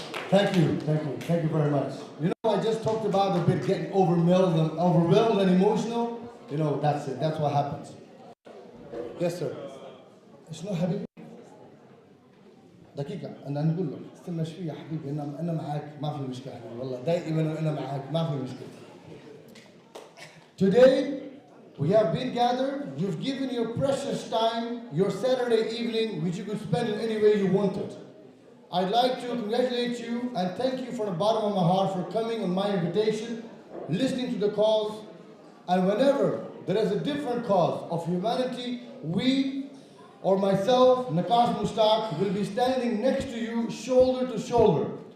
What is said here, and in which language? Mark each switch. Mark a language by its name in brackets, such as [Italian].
[English] Thank you very much. You know, I just talked about a bit getting overwhelmed and emotional. You know, that's it. That's what happens. Yes, sir. [Arabic] شنو حبيبي؟ دقيقة أنا نقول لك استنى شوي يا حبيبي أنا معاك ما في مشكلة والله دائما أنا معاك ما في مشكلة. [English] Today we have been gathered. You've given your precious time, your Saturday evening, which you could spend in any way you wanted. I'd like to congratulate you and thank you from the bottom of my heart for coming on my invitation, listening to the cause, and whenever there is a different cause of humanity, we or myself, Nakas Mushtaq, will be standing next to you shoulder to shoulder.